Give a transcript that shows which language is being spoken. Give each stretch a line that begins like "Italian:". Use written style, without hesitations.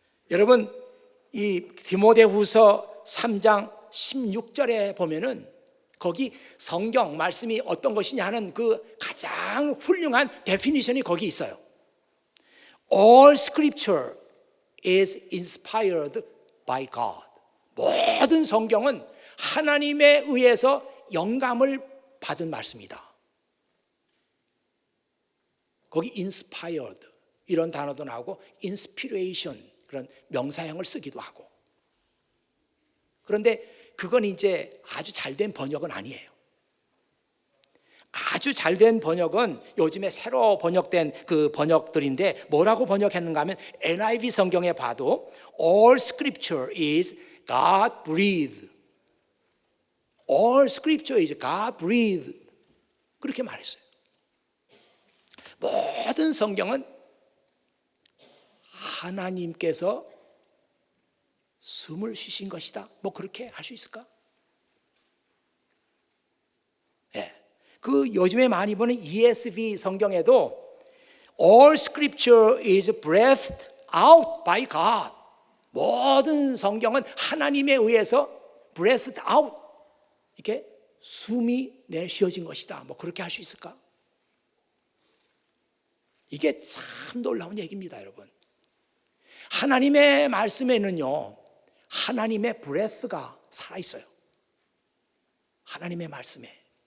Korean: 여러분, 이 디모데후서 3장 16절에 보면은 거기 성경 말씀이 어떤 것이냐 하는 그 가장 훌륭한 데피니션이 거기 있어요.
English: All scripture is inspired by God.
Korean: 모든 성경은 하나님에 의해서 영감을 받은 말씀이다. 거기 inspired 이런 단어도 나오고 inspiration 그런 명사형을 쓰기도 하고. 그런데 그건 이제 아주 잘된 번역은 아니에요. 아주 잘된 번역은 요즘에 새로 번역된 그 번역들인데 뭐라고 번역했는가 하면 NIV 성경에 봐도
English: All scripture is God breathed. All scripture is God breathed.
Korean: 그렇게 말했어요. 모든 성경은 하나님께서 숨을 쉬신 것이다. 뭐 그렇게 할 수 있을까? 예. 그 요즘에 많이 보는 ESV 성경에도
English: All scripture is breathed out by God.
Korean: 모든 성경은 하나님에 의해서
English: breathed out,
Korean: 이렇게 숨이 내쉬어진 것이다. 뭐 그렇게 할 수 있을까? 이게 참 놀라운 얘기입니다, 여러분. 하나님의 말씀에는요, 하나님의 breath가 살아있어요. 하나님의 말씀에.